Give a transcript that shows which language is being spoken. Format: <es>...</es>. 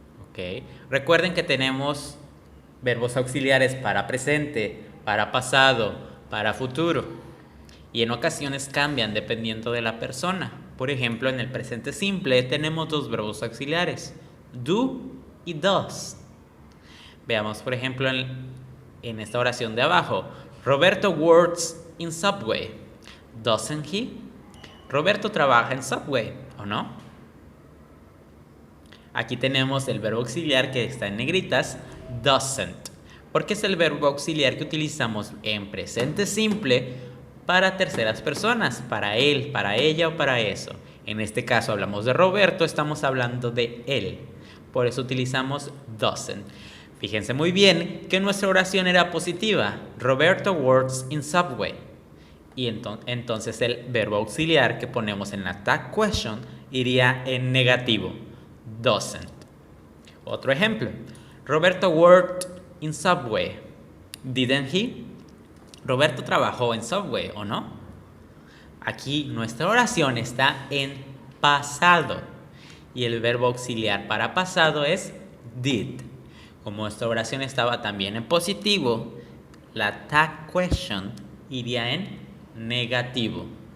<es>¿Okay? Recuerden que tenemos verbos auxiliares para presente, para pasado, para futuro. Y en ocasiones cambian dependiendo de la persona. Por ejemplo, en el presente simple tenemos dos verbos auxiliares, do y does. Veamos, por ejemplo, en esta oración de abajo.</es> <en>Roberto works in Subway. Doesn't he?</en> <es>Roberto trabaja en Subway, ¿o no? Aquí tenemos el verbo auxiliar que está en negritas, doesn't, porque es el verbo auxiliar que utilizamos en presente simple para terceras personas, para él, para ella o para eso. En este caso hablamos de Roberto, estamos hablando de él. Por eso utilizamos doesn't. Fíjense muy bien que nuestra oración era positiva.</es> <en>Roberto works in Subway.</en> <es>Y entonces el verbo auxiliar que ponemos en la tag question iría en negativo. Doesn't. Otro ejemplo.</es> <en>Roberto worked in Subway. Didn't he?</en> <es>Roberto trabajó en Subway, ¿o no? Aquí nuestra oración está en pasado. Y el verbo auxiliar para pasado es did. Como nuestra oración estaba también en positivo, la tag question iría en negativo.</es>